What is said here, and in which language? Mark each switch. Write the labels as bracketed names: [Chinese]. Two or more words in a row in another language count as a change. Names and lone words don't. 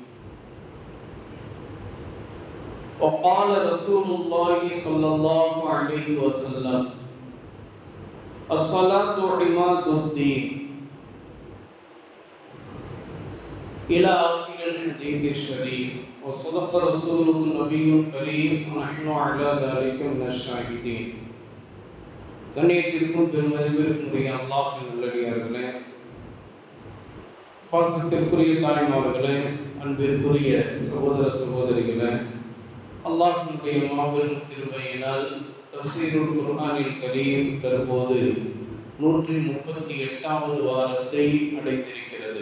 [Arabic] وقال رسول الله صلى الله عليه وسلم الصلاة عماد الدين إلى آخر الحديث الشريف. وصدق رسوله النبي الكريم ونحن على ذلك من الشاهدين. [Tamil] கண்ணியத்திற்கும் பெருமதிப்பிற்குரிய அல்லாஹ்வின் நல்லடியார்களே, பாசத்திற்குரிய தாய்மார்களே, அன்பிற்குரிய சகோதர சகோதரிகளே, அல்லாஹ்வினுடைய மாபெரும் கிருபையினால் [Arabic] تفسير القرآن الكريم [Tamil] தற்போது 138வது வாரத்தை அடைந்திருக்கிறது.